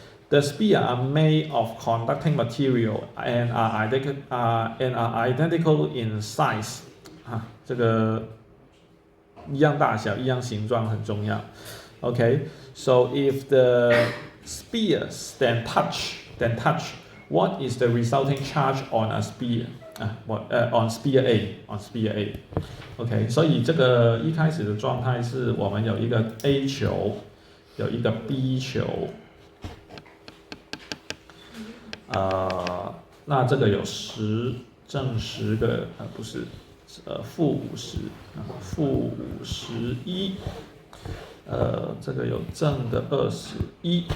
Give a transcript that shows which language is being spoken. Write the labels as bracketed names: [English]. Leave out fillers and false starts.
[English] The spheres are made of conducting material and are identical in size. [Chinese] 这个一样大小，一样形状很重要。 [English] Okay, so if the spheres then touch, what is the resulting charge on a sphere? On sphere A. [Chinese] Okay, 所以这个一开始的状态是我们有一个 A 球，有一个 B 球。那这个有正10个，不是，负50，负51，这个有正的21。